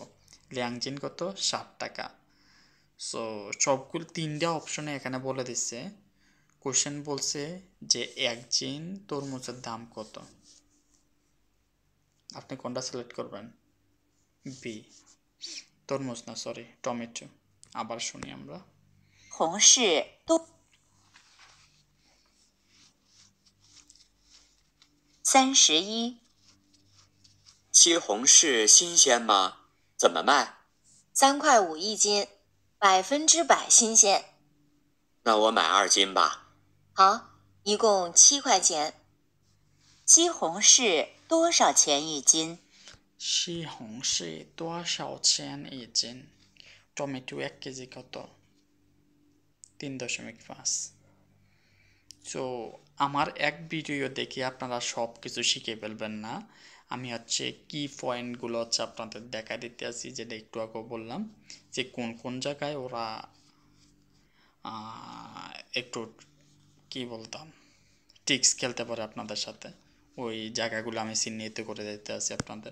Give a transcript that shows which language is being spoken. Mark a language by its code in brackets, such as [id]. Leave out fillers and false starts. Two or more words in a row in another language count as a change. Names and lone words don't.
[zh] 两斤 [bn] কত? 60 টাকা। সো সবগুলো 3টা অপশনে এখানে বলে দিচ্ছে। কোশ্চেন বলছে যে 1 জিন তরমুজের দাম কত? আপনি কোনটা সিলেক্ট করবেন? বি, তরমুজ না, সরি টমেটো। আবার শুনি আমরা। [zh] 红柿多。31. 西红柿新鲜吗？怎么卖？ 3.5块一斤，100%新鲜。那我买2斤吧。好，一共7块钱。西红柿多少钱一斤？西红柿多少钱一斤? [bn] টমেটো 1 কেজি কত? 3.5। সো আমার এক ভিডিও দেখে আপনারা সব কিছু শিখে ফেলবেন না। আমি কি পয়েন্টগুলো আপনাদের দেখা দিতে আসি, যেটা একটু আগে বললাম যে কোন কোন জায়গায় ওরা একটু কি বলতাম ট্রিক্স খেলতে পারে আপনাদের সাথে, ওই জায়গাগুলো আমি চিহ্নিত করে দিতে আসি আপনাদের।